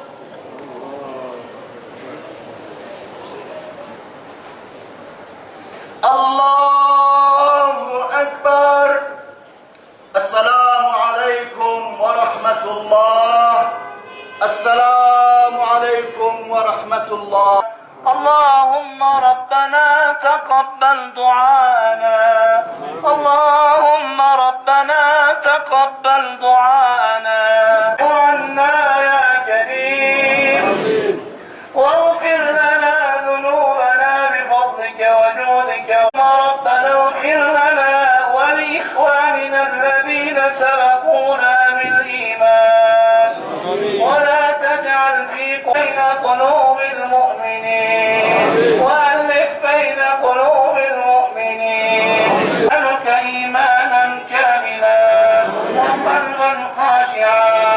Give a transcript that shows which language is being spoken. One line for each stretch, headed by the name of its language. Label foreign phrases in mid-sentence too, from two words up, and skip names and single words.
Arabic: الله أكبر! السلام عليكم ورحمة الله! السلام عليكم ورحمة الله! اللهم ربنا تقبل دعاءنا اللهم ربنا تقبل دعاءنا وعنا يا كريم واغفر لنا ذنوبنا بفضلك وجودك ربنا اغفر لنا ولإخواننا الذين سبقونا بالإيمان ولا تجعل في بين قلوب المؤمنين وألف بين قلوب المؤمنين أسألك إيمانا كاملا وقلبا خاشعا